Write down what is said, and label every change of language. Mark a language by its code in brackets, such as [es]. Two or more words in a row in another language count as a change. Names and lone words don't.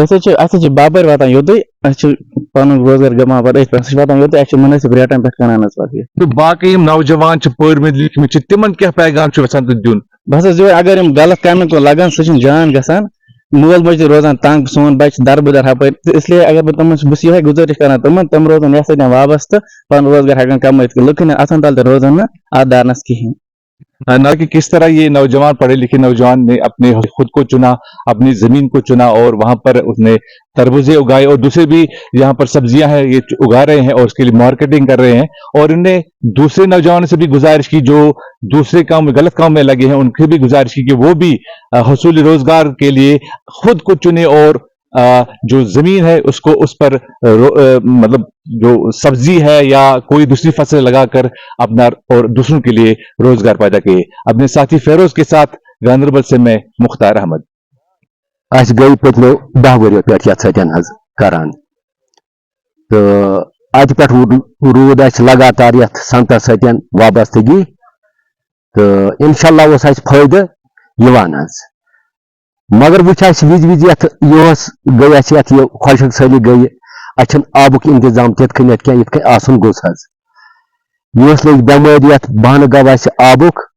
[ks] أسۍ حظ چھِ باپٲرۍ واتان یوٚتُے اَسہِ چھُ پنُن روزگار گمان پتہٕ أتھۍ پٮ۪ٹھ سُہ چھُ واتان یوٚتُے اَسہِ چھُ مُنٲسِب ریٹن پٮ۪ٹھ کٕنان حظ پتہٕ یہِ تہٕ باقٕے یِم نوجوان چھِ پٔرمٕتۍ لیکھمٕتۍ چھِ تِمن کیٛاہ پیغام چھُ یژھان تُہۍ دیُن؟ بس حظ یہِ اگر یِم غلط کامٮ۪ن کُن لگان سُہ چھُنہٕ جان گژھان مول موج تہِ روزان تنگ سون بچہِ دربٕدر ہپٲرۍ [ur] اس لیے [ks] اگر بہٕ تِمن بہٕ یِہے گُزٲرِش کران تِم روزان یتھ سۭتۍ وابستہٕ پنُن روزگار ہٮ۪کان کمٲیِتھ لُکن اتھن تل تہِ روزان نہٕ اتھ دارنس کہیٖنۍ۔ [ur] نہ کہ کس طرح یہ نوجوان پڑھے لکھے نوجوان نے اپنے خود کو چنا، اپنی زمین کو چنا، اور وہاں پر اس نے تربوزے اگائے، اور دوسرے بھی یہاں پر سبزیاں ہیں یہ اگا رہے ہیں اور اس کے لیے مارکیٹنگ کر رہے ہیں، اور ان نے دوسرے نوجوانوں سے بھی گزارش کی جو دوسرے کام غلط کام میں لگے ہیں ان کی بھی گزارش کی کہ وہ بھی حصول روزگار کے لیے خود کو چنے اور جو زمین ہے اس کو اس پر مطلب جو سبزی ہے یا کوئی دوسری فصل لگا کر اپنا اور دوسروں کے لیے روزگار پیدا کیے۔ اپنے ساتھی فیروز کے ساتھ گاندربل سے میں مختار احمد۔ [ks] اس گئی پتلو 10 ؤریو پٮ۪ٹھ یتھ سۭتۍ حظ کران تہٕ اتہِ پٮ۪ٹھ روٗد اسہِ لگاتار یتھ صنعتس سۭتۍ وابستگی تہٕ انشاءاللہ اوس اسہِ فٲیدٕ یِوان حظ، مگر وٕچھ اسہِ وِزِ یتھ یِہُس گٔے اسہِ یتھ یہِ خۄشک سٲلی گٔیہِ اسہِ چھُنہٕ آبُک انتظام تِتھ کٔنٮ۪تھ کینٛہہ یِتھ کٔنۍ آسُن گوٚژھ حظ، یِہُس لٔگۍ بٮ۪مٲرۍ یتھ بہانہٕ گوٚو اسہِ آبُک